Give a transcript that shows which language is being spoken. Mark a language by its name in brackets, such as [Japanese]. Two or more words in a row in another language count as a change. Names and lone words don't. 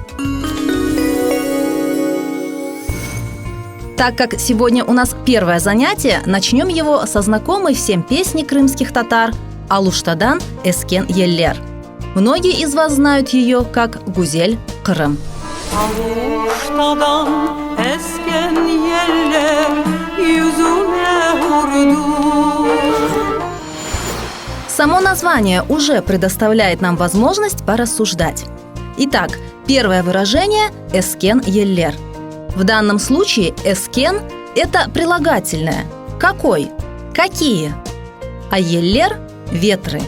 [Russian] Так как сегодня у нас первое занятие, начнем его со знакомой всем песни крымских татар «Алуштадан эскен еллер». Многие из вас знают ее как «Гузель Крым». [Crimean Tatar] Aluştadan esken yeller yüzüme vurdu. [Russian] Само название уже предоставляет нам возможность порассуждать. Итак, первое выражение – [Crimean Tatar] «эскен еллер». [Russian] В данном случае «эскен» – это прилагательное. Какой? Какие? А «еллер» – ветры.